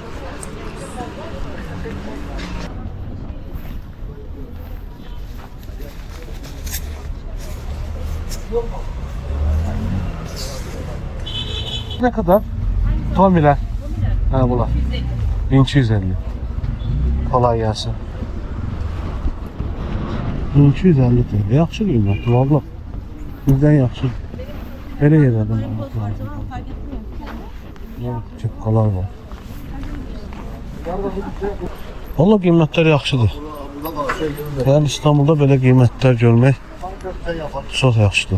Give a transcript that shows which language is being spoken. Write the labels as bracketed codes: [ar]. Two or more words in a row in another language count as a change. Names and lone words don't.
[tr] Ne kadar? [az] Tomiler. Ha bunlar. 1250. [tr] Kolay gelsin. 1250 TL. [az] Yaxşı qiymətdir valla. Bizdən yaxşı. Belə yerlərdən almaq lazım. Kepkalar var. Valla qiymətlər yaxşıdır. Yəni İstanbulda belə qiymətlər görmək çox yaxşıdır.